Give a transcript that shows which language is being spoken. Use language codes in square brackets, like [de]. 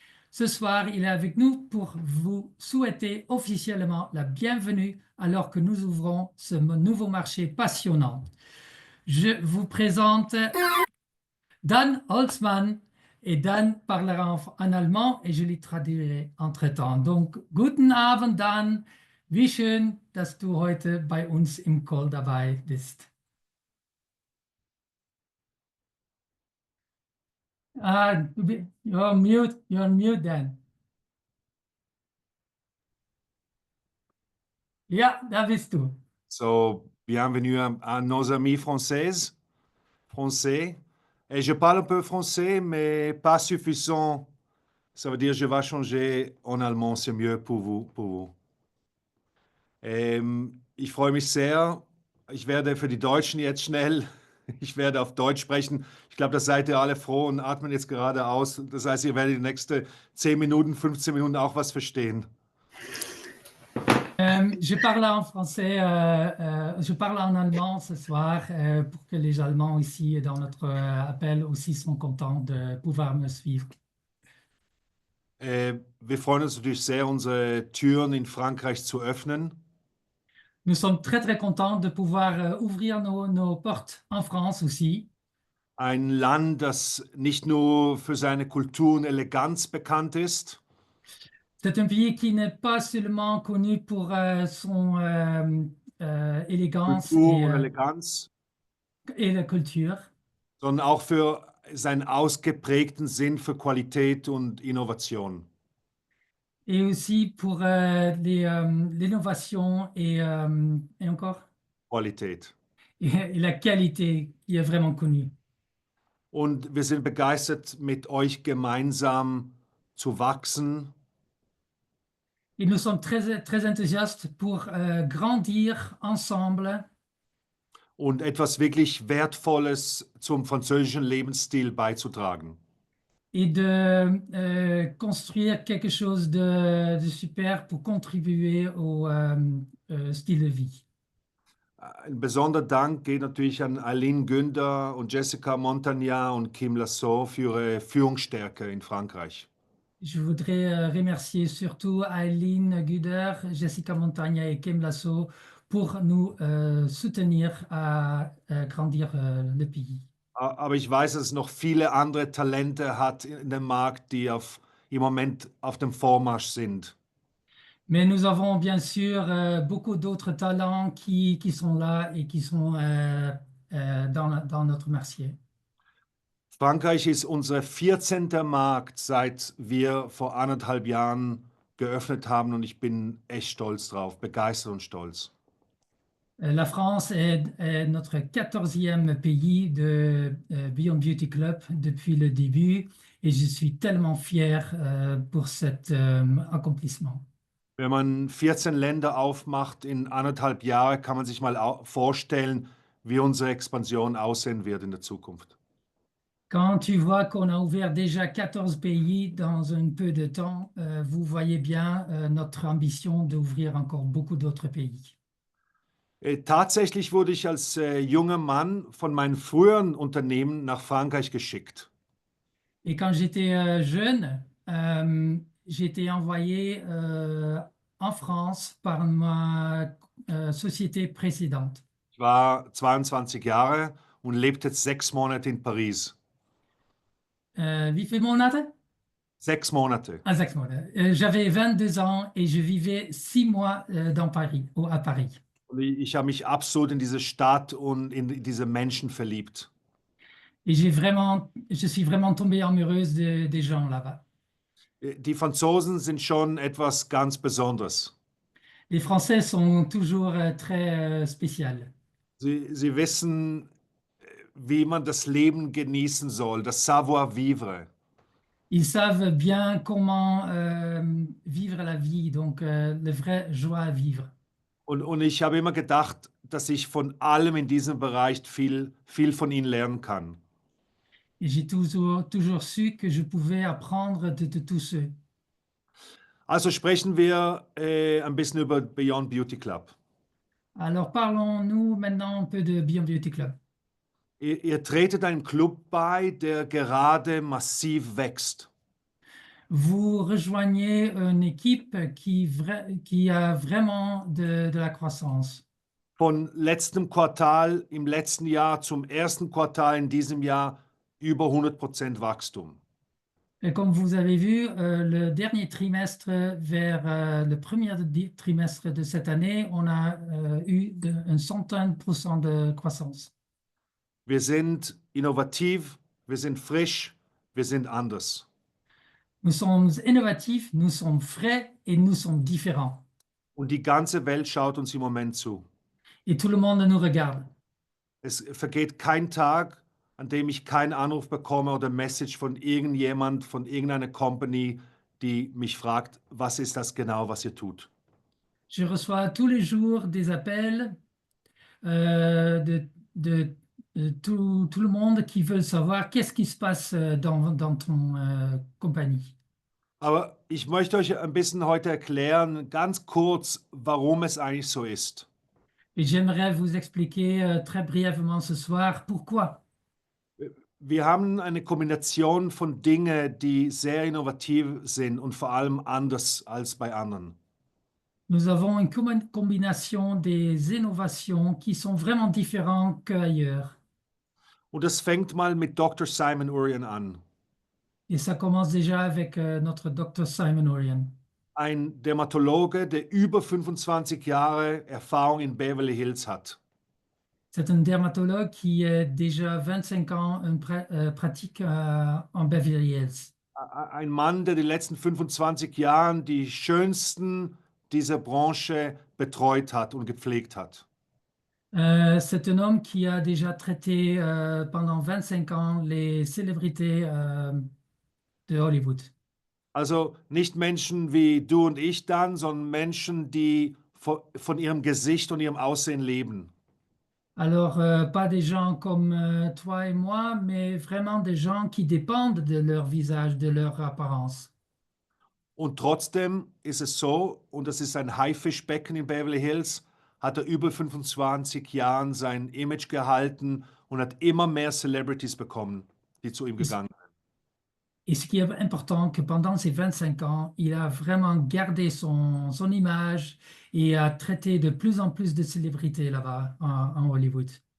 [fr] Ce soir, il est avec nous pour vous souhaiter officiellement la bienvenue alors que nous ouvrons ce nouveau marché passionnant. Je vous présente Dan Holzmann et Dan parlera en allemand et je les traduirai entre-temps. [de] Donc, guten Abend Dan, wie schön, dass du heute bei uns im Call dabei bist. [en] You're on mute Dan. [de] Ja, da bist du. [fr] So, bienvenue à nos amis français. Et je parle un peu français, mais pas suffisant. Ça veut dire je vais changer en allemand, c'est mieux pour vous. [de] Ich freue mich sehr. Ich werde für die Deutschen jetzt schnell, ich werde auf Deutsch sprechen. Ich glaube, da seid ihr alle froh und atmen jetzt gerade aus. Das heißt, ihr werdet die nächsten 10 Minuten, 15 Minuten auch was verstehen. [fr] Je parle en français, je parle en allemand ce soir pour que les Allemands ici dans notre appel aussi sont contents de pouvoir me suivre. [de] Wir freuen uns natürlich sehr, unsere Türen in Frankreich zu öffnen. [fr] Nous sommes très très contents de pouvoir ouvrir nos portes en France aussi. [de] Ein Land, das nicht nur für seine Kultur und Eleganz bekannt ist, [fr] C'est un pays qui n'est pas seulement connu pour son élégance [de] Kultur und Eleganz, [fr] et la culture, [de] sondern auch für seinen ausgeprägten Sinn für Qualität und Innovation. [fr] et aussi pour l'innovation et encore [de] Qualität. [fr] et la qualité qui est vraiment connue. [de] Und wir sind begeistert, mit euch gemeinsam zu wachsen [fr] Et nous sommes très, très enthousiastes pour grandir ensemble [de] und etwas wirklich Wertvolles zum französischen Lebensstil beizutragen. [fr] et de construire quelque chose de super pour contribuer au style de vie. [de] Ein besonderer Dank geht natürlich an Aline Günder und Jessica Montagnat und Kim Lasso für ihre Führungsstärke in Frankreich. [fr] Je voudrais remercier surtout Aileen Guder, Jessica Montagna et Kim Lasso pour nous soutenir à grandir le pays. [de] Aber ich weiß, dass es noch viele andere Talente hat in dem Markt, die im Moment auf dem Vormarsch sind. [fr] Mais nous avons bien sûr beaucoup d'autres talents qui sont là et qui sont dans notre marché. [de] Frankreich ist unser 14. Markt, seit wir vor 1,5 Jahren geöffnet haben und ich bin echt stolz drauf, begeistert und stolz. [fr] La France est notre 14e pays de Beyond Beauty Club depuis le début et je suis tellement fier pour cet accomplissement. [de] Wenn man 14 Länder aufmacht in 1,5 Jahren, kann man sich mal vorstellen, wie unsere Expansion aussehen wird in der Zukunft. [fr] Quand tu vois qu'on a ouvert déjà 14 pays dans un peu de temps, vous voyez bien notre ambition d'ouvrir encore beaucoup d'autres pays. [de] Tatsächlich wurde ich als junger Mann von meinem früheren Unternehmen nach Frankreich geschickt. [fr] Et quand j'étais jeune, j'ai été envoyé en France par ma société précédente. [de] Ich war 22 Jahre und lebte 6 Monate in Paris. Wie viele Monate? 6 Monate. [fr] Ah, 6 mois. J'avais 22 ans et je vivais 6 mois dans Paris, à Paris. [de] Und ich habe mich absolut in diese Stadt und in diese Menschen verliebt. [fr] Et je suis vraiment tombée amoureuse des gens là-bas. [de] Die Franzosen sind schon etwas ganz Besonderes. [fr] Les Français sont toujours très spéciaux. [de] Sie wissen, wie man das Leben genießen soll, das Savoir-vivre. [fr] Ils savent bien comment vivre la vie, donc la vraie joie à vivre. [de] Und ich habe immer gedacht, dass ich von allem in diesem Bereich viel von ihnen lernen kann. [fr] Et j'ai toujours su que je pouvais apprendre de tous ceux. [de] Also sprechen wir ein bisschen über Beyond Beauty Club. [fr] Alors parlons-nous maintenant un peu de Beyond Beauty Club. [de] Ihr tretet einem Club bei, der gerade massiv wächst. [fr] Vous rejoignez une équipe qui a vraiment de la croissance. [de] Von letztem Quartal im letzten Jahr zum ersten Quartal in diesem Jahr über 100% Wachstum. [fr] Et comme vous avez vu, le dernier trimestre vers le premier trimestre de cette année, on a eu une centaine % de croissance. [de] Wir sind innovativ, wir sind frisch, wir sind anders. [fr] Nous sommes innovatifs, nous sommes frais et nous sommes différents. [de] Und die ganze Welt schaut uns im Moment zu. [fr] Et tout le monde nous regarde. [de] Es vergeht kein Tag, an dem ich keinen Anruf bekomme oder Message von irgendjemand, von irgendeiner Company, die mich fragt, was ist das genau, was ihr tut? [fr] Je reçois tous les jours des appels de tout le monde qui veut savoir qu'est-ce qui se passe dans ton compagnie. [de] Aber ich möchte euch ein bisschen heute erklären, ganz kurz, warum es eigentlich so ist. [fr] Et j'aimerais vous expliquer très brièvement ce soir pourquoi. [de] Wir haben eine Kombination von Dingen, die sehr innovativ sind und vor allem anders als bei anderen. [fr] Nous avons une combination des innovations qui sont vraiment différentes qu'ailleurs. [de] Und das fängt mal mit Dr. Simon Urian an. [fr] Et ça commence déjà avec notre Dr. Simon Urian. [de] Ein Dermatologe, der über 25 Jahre Erfahrung in Beverly Hills hat. [fr] C'est un dermatologue qui a déjà 25 ans une pratique en Beverly Hills. [de] Ein Mann, der die letzten 25 Jahre die schönsten dieser Branche betreut hat und gepflegt hat. [fr] C'est un homme qui a déjà traité pendant 25 ans les célébrités de Hollywood. [de] Also nicht Menschen wie du und ich dann, sondern Menschen, die von ihrem Gesicht und ihrem Aussehen leben. [fr] Alors, pas des gens comme toi et moi, mais vraiment des gens qui dépendent de leur visage, de leur apparence. [de] Und trotzdem ist es so, und das ist ein Haifischbecken in Beverly Hills, hat er über 25 Jahren sein Image gehalten und hat immer mehr Celebrities bekommen, die zu ihm gegangen sind. [fr] Et ce qui est important, que pendant ces 25 ans, il a vraiment gardé son image et a traité de plus en plus de célébrités là-bas en Hollywood.